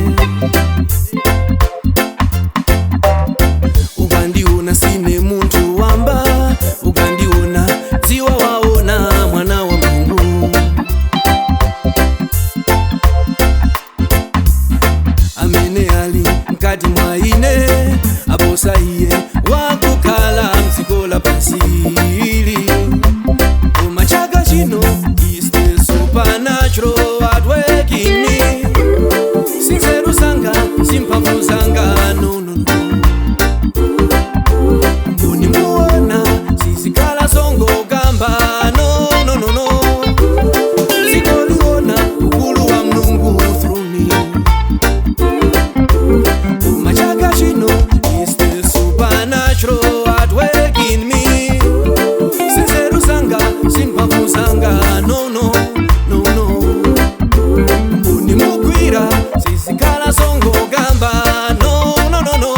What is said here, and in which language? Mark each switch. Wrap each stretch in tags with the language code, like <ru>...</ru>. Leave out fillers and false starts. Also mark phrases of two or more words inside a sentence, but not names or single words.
<ny>Ukandiona sine muntu wamba, ukandiona dziwa waona mwana wa Mungu. Amene ali mkati mwa ine, abosa iye wakukhala mdziko lapansi ili. Koma chaka chino</ny> <en>is the supernatural at work in me.</en> <ny>Sinzeru zanga, zimphamvu zanga,</ny> <en>no no no.</en> <ny>Mboni muona, sizikhala zongo gamba,</ny> <en>no no no no.</en> <ny>Zikoliona ukulu wa Mulungu</ny> <en>through me.</en> <ny>Koma chaka chino</ny> <en>is the supernatural at work in me.</en> <ny>Sinzeru zanga, zimphamvu zanga,</ny> <en>no no no no.</en> <ny>Mboni mugwira, sizikhala zongo gamba,</ny> <en>no no no no.</en>